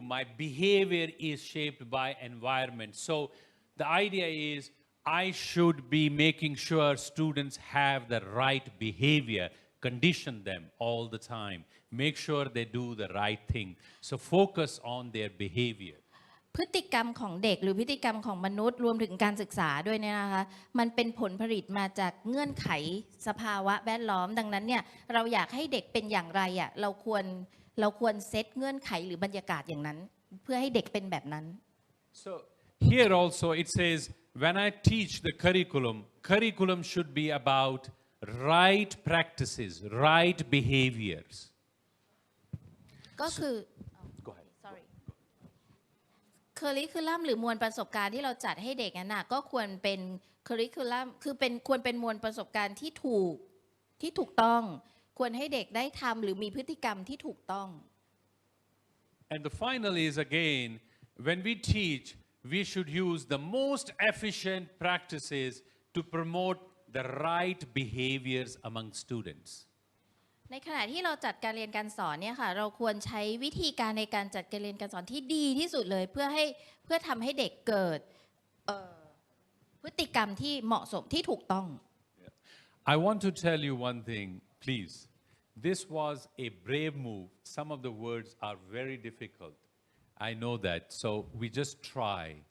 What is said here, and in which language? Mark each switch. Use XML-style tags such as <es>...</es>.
<en>My behavior is shaped by environment. So the idea is I should be making sure students have the right behavior, condition them all the time, make sure they do the right thing. So focus on their behavior.</en> <th>พฤติกรรมของเด็กหรือพฤติกรรมของมนุษย์รวมถึงการศึกษาด้วยเนี่ยนะคะมันเป็นผลผลิตมาจากเงื่อนไขสภาวะแวดล้อมดังนั้นเนี่ยเราอยากให้เด็กเป็นอย่างไรอ่ะเราควรเซตเงื่อนไขหรือบรรยากาศอย่างนั้นเพื่อให้เด็กเป็นแบบนั้น</th> <en>So here also it says when I teach the curriculum should be about right practices, right behaviors.</en> <th>ก็คือ</th> <en>Go ahead. sorry</en> <th>เคอริคูลัมหรือมวลประสบการณ์ที่เราจัดให้เด็กนั้นน่ะก็ควรเป็นเคอริคูลัมคือควรเป็นมวลประสบการณ์ที่ถูกต้องควรให้เด็กได้ทำหรือมีพฤติกรรมที่ถูกต้อง</th> <en>And the final is again when we teach we should use the most efficient practices to promote the right behaviors among students.</en> <th>ในขณะที่เราจัดการเรียนการสอนเนี่ยค่ะเราควรใช้วิธีการในการจัดการเรียนการสอนที่ดีที่สุดเลยเพื่อทำให้เด็กเกิดพฤติกรรมที่เหมาะสมที่ถูกต้อง</th> <en>I want to tell you one thing, please. This was a brave move. Some of the words are very difficult. I know that. So we just try.</en>